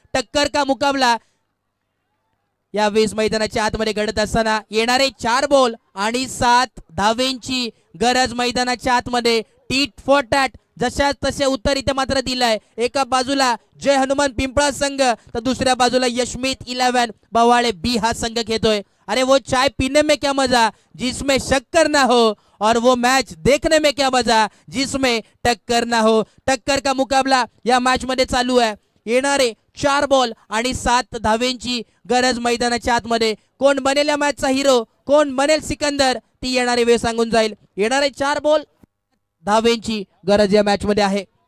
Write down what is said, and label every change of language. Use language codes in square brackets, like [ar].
[hi] टक्कर का मुकाबला [mr] या वेळेस मैदानाच्या आतमध्ये घडत असताना येणारे 4 बॉल आणि 7 धावेंची गरज मैदानाच्या आतमध्ये. [en] tit for tat, [mr] जशा तसे उत्तर इथे मात्र दिलंय. एका बाजूला जय हनुमान पिंपळा संघ तर दुसऱ्या बाजूला यशमीत 11 बवाळे बी हा संघ खेळतोय. [hi] अरे वो चाय पीने में क्या मजा जिसमें शक्कर ना हो, और वो मैच देखने में क्या मजा जिसमें टक्कर ना हो. टक्कर का मुकाबला [mr] या मॅच मध्ये चालू आहे. येणारे 4 बॉल आणि 7 धावेंची गरज मैदानाच्या आतमध्ये. कोण बनेल या मॅचचा हिरो, कोण बनेल सिकंदर ती येणारी वेळ सांगून जाईल. येणारे 4 बॉल धावेंची गरज या मॅच मध्ये आहे.